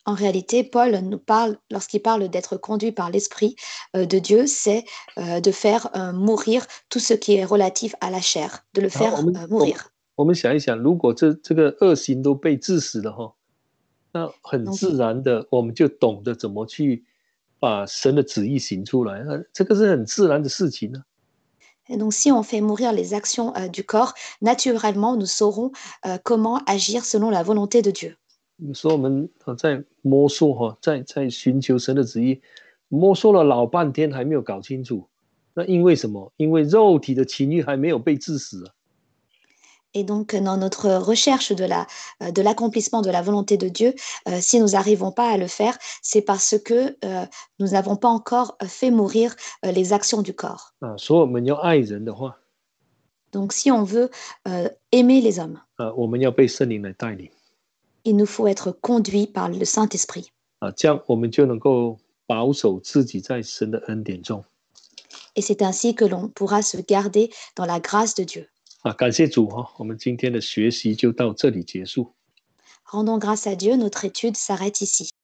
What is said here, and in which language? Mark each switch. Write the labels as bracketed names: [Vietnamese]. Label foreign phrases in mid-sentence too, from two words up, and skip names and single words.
[French] En réalité, Paul nous parle, lorsqu'il parle d'être conduit par l'Esprit de Dieu, c'est de faire mourir tout ce qui est relatif à la chair, de le [Chinese] 然后我 [French] faire [Chinese] 们我们 [French] mourir. [Chinese] 我们想一想，如果这个恶行都被治死了哈，那很 [French] Donc, [Chinese] 自然的我们就懂得怎么去把神的旨意行出来，这个是很自然的事情呢、 [French] et donc, si on fait mourir les actions du corps, naturellement, nous saurons comment agir selon la volonté de Dieu. [Chinese] 有时候我们在摸索哈，在寻求神的旨意，摸索了老半天还没有搞清楚。那因为什么？因为肉体的情欲还没有被治死啊。 [French] Et donc, dans notre recherche de l'accomplissement de la volonté de Dieu, si nous n'arrivons pas à le faire, c'est parce que nous n'avons pas encore fait mourir les actions du corps. [Chinese] 啊，所以我们要爱人的话， [French] Donc, si on veut aimer les hommes, [Chinese] 我们要被圣灵来带领 [French] il nous faut être conduit par le Saint-Esprit. [Chinese] 啊，这样我们就能够保守自己在神的恩典中 [French] Et c'est ainsi que l'on pourra se garder dans la grâce de Dieu. 啊。 [Chinese] 感谢主哈，我们今天的学习就到这里结束。 [French] Rendons grâce à Dieu, notre étude s'arrête ici.